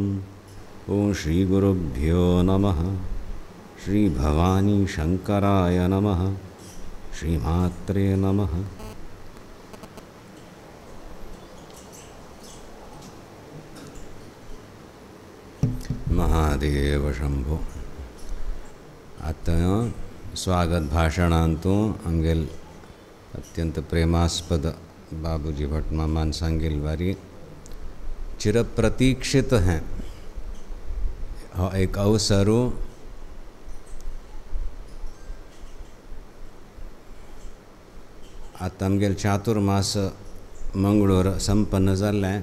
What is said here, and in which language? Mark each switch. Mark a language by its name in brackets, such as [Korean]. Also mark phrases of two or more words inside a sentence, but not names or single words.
[Sanskrit] ॐ श्रीगुरुभ्यो नमः. श्रीभवानी शंकराय नमः. श्रीमात्रे नमः. महादेव शंभो. [Konkani] आता स्वागत भाषणांतू आमगेल अत्यंत प्रेमास्पद बाबूजी भट मामान सांगेल वारी चिरप्रतीक्षित हैं हो एक अवसरू आता आमगेल चातुर्मास मंगळूर संपन्न जाल्लें.